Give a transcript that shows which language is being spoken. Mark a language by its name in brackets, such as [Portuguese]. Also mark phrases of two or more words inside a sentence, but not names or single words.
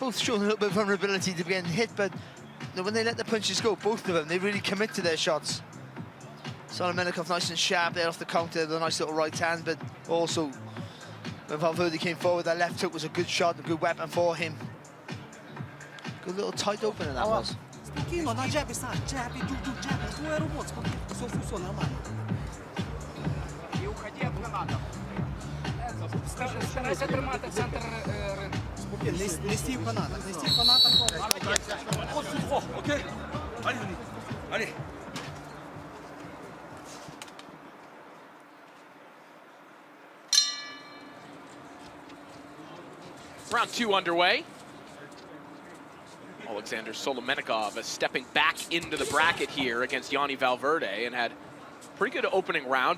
[English] Both showing a little bit of vulnerability to getting hit, but when they let the punches go, both of them, they really commit to their shots. Solomennikov nice and sharp there off the counter with a nice little right hand, but also when Valverde came forward, that left hook was a good shot, a good weapon for him. Good little tight opener that was. [Ukrainian] Спокійно, на джеби сам, джеби, джеби, [Russian] твоя работа, spokojno, все нормально. [Ukrainian] І уходи от канатів. Старайся тримати центр ринку. Спокійно, не стій в канатах, не стій в канатах. Ось тут, окей? Allez. [English] Round 2 underway. Alexandr Solomennikov is stepping back into the bracket here against Yani Valverde and had a pretty good opening round.